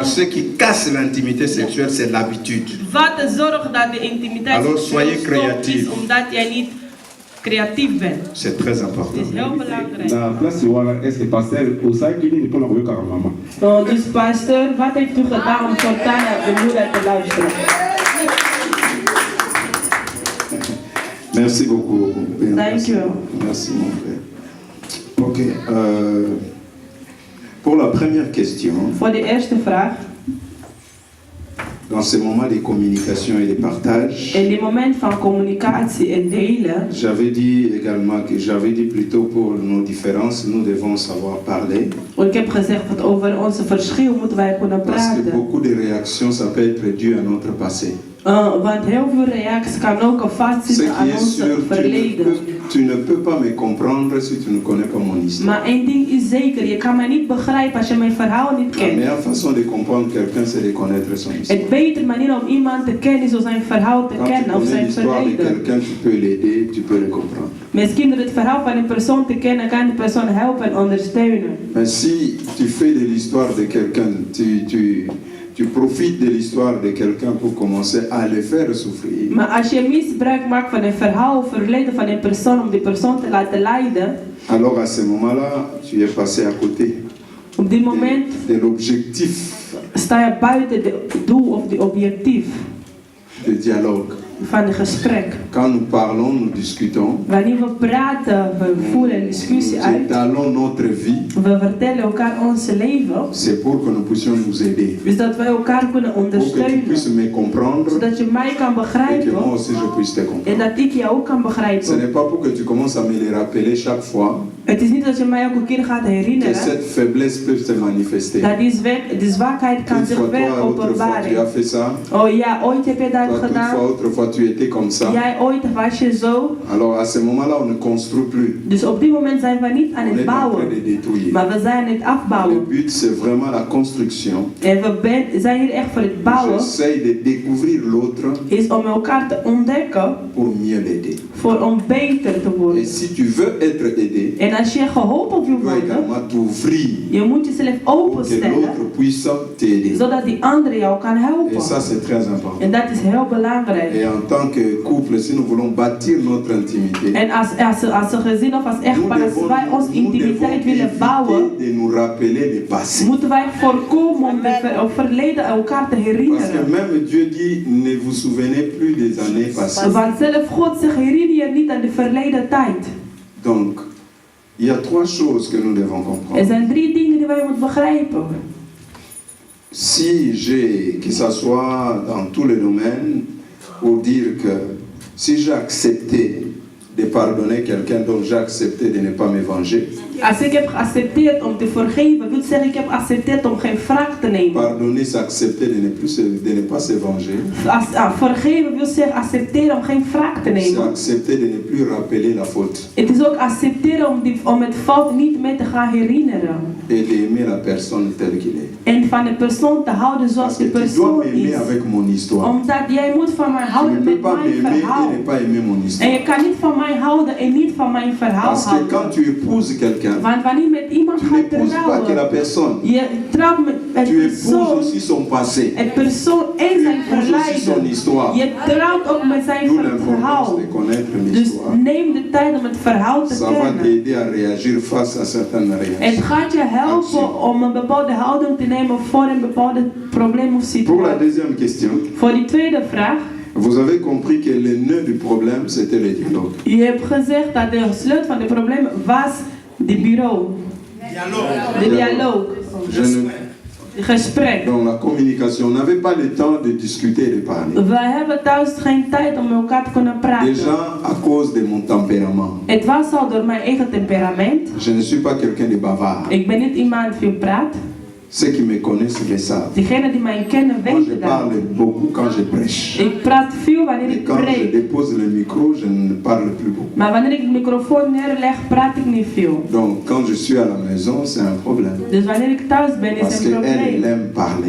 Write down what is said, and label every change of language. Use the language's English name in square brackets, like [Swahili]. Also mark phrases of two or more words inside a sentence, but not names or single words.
[French] ce qui casse l'intimité sexuelle, c'est l'habitude. [Dutch] Wat zorgt dat de intimiteit [French] Alors, soyez [Dutch] seksueel stop creatief. is omdat jij niet creatief bent. [French] C'est très [Dutch] Het [French] important. [Dutch] is heel belangrijk. [Lingala] Na place wana [French] est-ce que [Lingala] pasteur osaki nini mpona koyoka mama? [Dutch] Dus pastor, wat heeft u gedaan om Sultana de moeder te luisteren? [French] Merci beaucoup. [English] Thank you. [French] Merci mon frère. Ok. Pour la première question, [Dutch] Voor de eerste vraag. [French] dans ces moments de communication et de partage, [Dutch] In die moment van communicatie en delen. [French] j'avais dit également que j'avais dit plutôt pour nos différences, nous devons savoir parler. [Dutch] Ik heb gezegd dat over onze verschil moeten wij kunnen [French] Parce que [Dutch] praten. [French] beaucoup de réactions, ça peut être dû à notre passé. [Dutch] Want heel veel reacties kan ook een vat [French] Ce [Dutch] zitten aan [French] qui est [Dutch] ons [French] sûr, [Dutch] verleden. [French] tu ne peux pas me comprendre si tu ne connais pas mon histoire. [Dutch] Maar één ding is zeker, je kan mij niet begrijpen als je mijn verhaal niet [French] La [Dutch] kent. [French] meilleure façon de comprendre quelqu'un, c'est de connaître son histoire. [Dutch] Het betere manier om iemand te kennen is om zijn verhaal te [French] Quand tu [Dutch] kennen of [French] connais [Dutch] zijn [French] l'histoire de [Dutch] verleden. [French] quelqu'un, tu peux l'aider, tu peux le comprendre. [Dutch] Misschien door het verhaal van een persoon te kennen, kan de persoon helpen en ondersteunen. [French] Mais si tu fais de l'histoire de quelqu'un, tu profites de l'histoire de quelqu'un pour commencer à le faire souffrir, [Dutch] Maar als je misbruik maakt van een verhaal of verleden van een persoon om die persoon te laten lijden, [French] alors à ce moment-là, tu es passé à côté [Dutch] op dit moment [French] de l'objectif [Dutch] sta je buiten het doel of de objectief [French] de dialogue. [Dutch] van het gesprek. [French] Quand nous parlons, nous discutons, [Dutch] Wanneer we praten, we voeren een discussie [French] nous [Dutch] uit, [French] étalons notre vie, [Dutch] we vertellen elkaar ons leven, [French] c'est pour que nous puissions nous aider. [Dutch] dus dat wij elkaar kunnen [French] Pour que tu [Dutch] ondersteunen, [French] puisses me comprendre [Dutch] zodat je mij kan [French] et que moi [Dutch] begrijpen [French] aussi je puisse te [Dutch] en [French] comprendre. [Dutch] dat ik jou ook kan [French] Ce [Dutch] begrijpen. [French] n'est pas pour que tu commences à me le rappeler chaque fois [Dutch] Het is niet dat je mij elke keer gaat [French] que [Dutch] herinneren, [French] cette faiblesse peut se manifester. [Dutch] dat de zwakheid kan [French] Une [Dutch] zich [French] fois, [Dutch] weer [French] toi, autrefois, tu as [Dutch] openbaren. [French] fait ça. [Dutch] Oh ja, ooit heb je dat [French] Toi, [Dutch] gedaan. [French] toutefois, autrefois, tu étais comme ça. [Dutch] Jij ooit was je zo. [French] Alors, à ce moment-là, on ne construit plus. [Dutch] Dus op dit moment zijn we niet aan [French] On [Dutch] het [French] est en train [Dutch] bouwen, [French] de détruire. [Dutch] maar we zijn aan het [French] Le [Dutch] afbouwen. [French] but, c'est vraiment la construction. [Dutch] En we zijn hier echt voor het bouwen, [French] J'essaye de découvrir l'autre [Dutch] is om elkaar te ontdekken, [French] pour mieux l'aider. [Dutch] om beter te [French] Et [Dutch] worden. [French] si tu veux être aidé, [Dutch] En als je geholpen wil [French] tu dois [Dutch] worden, [French] également t'ouvrir [Dutch] je moet jezelf [French] pour que [Dutch] openstellen, [French] l'autre puisse t'aider. [Dutch] zodat die andere jou kan [French] Et [Dutch] helpen. [French] ça, c'est très important. [Dutch] En dat is heel belangrijk. [French] Et en tant que couple, si nous voulons bâtir notre intimité, [Dutch] En als een gezin of als echtpaar, als wij onze intimiteit willen bouwen, [French] éviter de nous rappeler le passé. [Dutch] moeten wij voorkomen om het verleden elkaar te [French] Parce que [Dutch] herinneren. [French] même Dieu dit, ne vous souvenez plus des années passées. [Dutch] Want zelf God zegt, herinner je niet aan de verleden tijd. [French] Donc, il y a trois choses que nous devons [Dutch] Er [French] comprendre. [Dutch] zijn 3 dingen die wij moeten begrijpen. [French] Si j'ai, que ça soit dans tous les domaines, pour dire que si j'ai accepté de pardonner quelqu'un, donc j'ai accepté de ne pas me venger. [Dutch] Als ik heb geaccepteerd om te vergeven, wil zeggen ik heb geaccepteerd om geen wraak te nemen. [French] Pardonner, c'est accepter de ne pas se venger. [Dutch] Vergeven wil zeggen accepteren om geen wraak te [French] C'est [Dutch] nemen. [French] accepter de ne plus rappeler la faute [Dutch] Het is ook accepteren om het fout niet meer te gaan herinneren. [French] et d'aimer la personne telle qu'il est. [Dutch] En van de persoon te houden zoals [French] Parce [Dutch] de [French] que tu dois [Dutch] persoon [French] m'aimer [Dutch] is. [French] avec mon histoire. [Dutch] Omdat jij moet van mij [French] Tu [Dutch] houden [French] ne peux [Dutch] met [French] pas [Dutch] mijn [French] m'aimer [Dutch] verhaal. [French] et ne pas aimer mon [Dutch] En [French] histoire. [Dutch] je kan niet van mij mij houden en niet van mijn verhaal [French] Parce que [Dutch] houden. [French] quand tu épouses quelqu'un, [Dutch] Want wanneer je met iemand [French] tu [Dutch] gaat [French] n'épouses pas que la [Dutch] trouwen, [French] personne. [Dutch] je trouwt met het [French] Tu épouses [Dutch] persoon, [French] aussi son passé. [Dutch] het persoon en [French] Tu [Dutch] zijn [French] épouses aussi son [Dutch] verleden. [French] histoire. [Dutch] Je trouwt ook met zijn [French] D'où l'importance [Dutch] verhaal. [French] de connaître [Dutch] Dus [French] l'histoire. [Dutch] neem de tijd om het verhaal te [French] Ça va [Dutch] kennen. [French] t'aider à réagir face à certaines [Dutch] Het [French] réactions. [Dutch] gaat je helpen om een bepaalde houding te nemen voor een bepaalde probleem of [French] Pour la [Dutch] situatie. [French] deuxième question, [Dutch] Voor die tweede vraag. [French] vous avez compris que le nœud du problème, c'était le dialogue. [Dutch] Je hebt gezegd dat de sleutel van het probleem was de bureau. De dialoog. [French] Je ne- [Dutch] Gesprek. [French] Donc la communication, on n'avait pas le temps de discuter et de parler. [Dutch] We hebben thuis geen tijd om met elkaar te kunnen praten. [French] Déjà à cause de mon tempérament. [Dutch] Het was al door mijn eigen temperament. [French] Je ne suis pas quelqu'un de bavard. [Dutch] Ik ben niet iemand die veel praat. [French] Ceux qui me connaissent le savent. [Dutch] Degenen die mij kennen [French] Moi, je [Dutch] weten dat. [French] parle beaucoup quand je prêche. [Dutch] Ik praat veel wanneer [French] Et [Dutch] ik [French] quand je [Dutch] preek. [French] dépose le micro, je ne parle plus beaucoup. [Dutch] Maar wanneer ik de microfoon neerleg, praat ik niet veel. [French] Donc quand je suis à la maison, c'est un problème. [Dutch] Dus wanneer ik thuis ben, is [French] Parce [Dutch] het een [French] qu'elle, elle [Dutch] probleem. [French] aime parler.